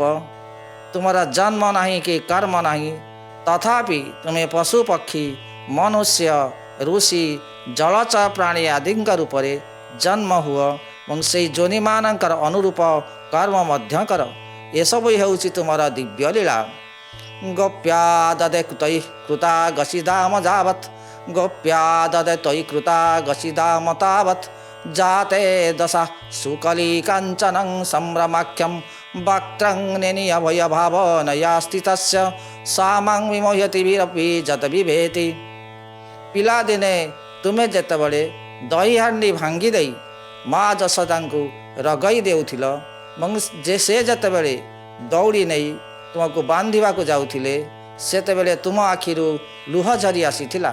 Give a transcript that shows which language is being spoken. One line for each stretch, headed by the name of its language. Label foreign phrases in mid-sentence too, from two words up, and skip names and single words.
Odia: ତୁମର ଜନ୍ମ ନାହିଁ କି କର୍ମ ନାହିଁ, ତଥାପି ତୁମେ ପଶୁ ପକ୍ଷୀ ମନୁଷ୍ୟ ଋଷି ଜଳଚର ପ୍ରାଣୀ ଆଦିଙ୍କ ରୂପରେ ଜନ୍ମ ହୁଅ ଏବଂ ସେହି ଯୋନିମାନଙ୍କର ଅନୁରୂପ କର୍ମ ମଧ୍ୟ କର। ଏସବୁ ହେଉଛି ତୁମର ଦିବ୍ୟ ଲୀଳା।
Sanskrit: ଗୋପ୍ୟା ଦଦେ ତୈ କୃତା ଗସିଦାମ ଯାବତ୍ ଗୋପ୍ୟା ଦଦେ ତୈ କୃତା ଗସିଦାମ ତାବତ୍ जाते दशा सुकली काञ्चनं सम्भ्रमाख्यं वक्त्रं निनियभयभावनया स्थितस्य सामां विमोहयति विरपि जत बिभेति।
Odia: ପିଲାଦିନେ ତୁମେ ଯେତେବେଳେ ଦହିହାଣ୍ଡି ଭାଙ୍ଗି ଦେଇ ମା ଯଶୋଦାଙ୍କୁ ରଗଇ ଦେଉଥିଲ ଏବଂ ସେ ଯେତେବେଳେ ଦୌଡ଼ି ନେଇ ତୁମକୁ ବାନ୍ଧିବାକୁ ଯାଉଥିଲେ, ସେତେବେଳେ ତୁମ ଆଖିରୁ ଲୁହ ଝରି ଆସିଥିଲା।